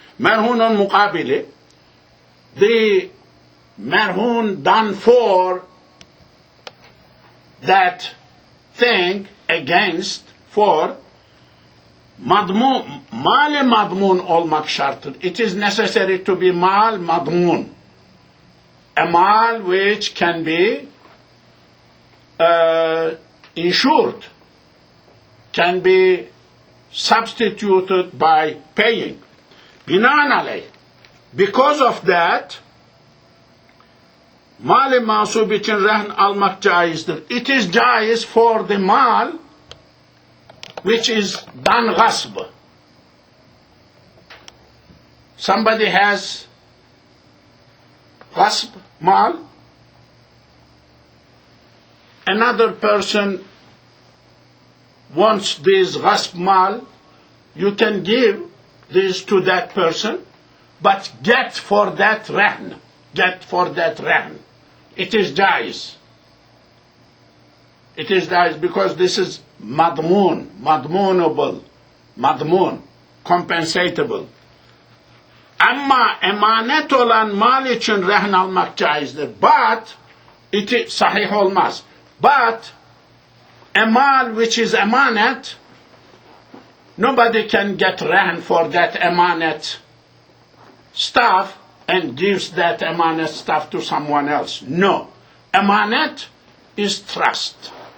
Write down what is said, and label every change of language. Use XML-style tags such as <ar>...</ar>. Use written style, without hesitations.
<en>Marhun al-muqabili, the marhun done for that thing against, for madmun,</en> <tr>mal madmun olmak şarttır.</tr> <en>It is necessary to be mal madmun, a mal which can be insured, can be substituted by paying.</en> <tr>Binaen aleyh,</tr> <en>because of that,</en> <tr>mal-i masub için rahn almak caizdir.</tr> <en>It is caiz for the mal which is done gasp. Somebody has gasp mal, another person wants this gasp mal, you can give this to that person, but get for that rahn. Get for that rahn. It is jais. It is jais because this is madmun, madmunable, madmun, compensatable.</en> <tr>Ama emanet olan mal için rahn almak caizdir.</tr> <en>But it is</en> <tr>sahih olmaz.</tr> <en>But a mal which is emanet, nobody can get rahn for that emanet stuff and gives that emanet stuff to someone else. No. Emanet is trust.</en>